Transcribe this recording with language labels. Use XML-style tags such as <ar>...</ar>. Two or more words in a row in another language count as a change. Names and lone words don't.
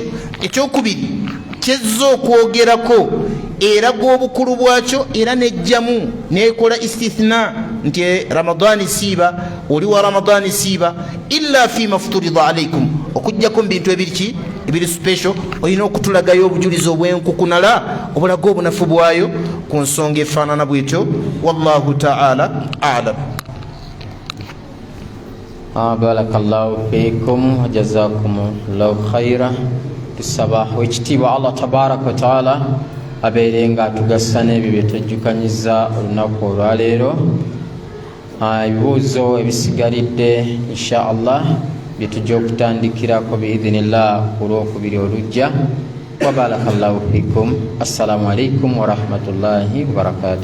<lg>Ekyokubiri kyezza okwogerako eraga obukulu bwakyo, era nejjamu nekola istithna nti Ramadani siiba, oli wa Ramadani siiba</lg> <ar>إلا فيما فرضت عليكم,</ar> <lg>okujjako mu bintu ebiri special. Olina okutulagayo obujulizi obwenkukunala obulaga obunafu bwayo ku nsonga efaanana bwetyo.</lg> <ar>والله تعالى أعلم. بارك الله فيكم وجزاكم الله خيرا.</ar> <lg>Tusaba ekitiibwa</lg> <ar>الله تبارك وتعالى</ar> <lg>abeere nga atugassa n'ebyo bye twejjukanyiza olunaku olwaleero. Ebibuuzo ebisigalidde</lg> <ar>إن شاء الله</ar> <lg>bye tujja okutandikirako biidhinillah ku lwokubiri olujja.</lg> <ar>وبارك الله فيكم. السلام عليكم ورحمة الله وبركاته.</ar>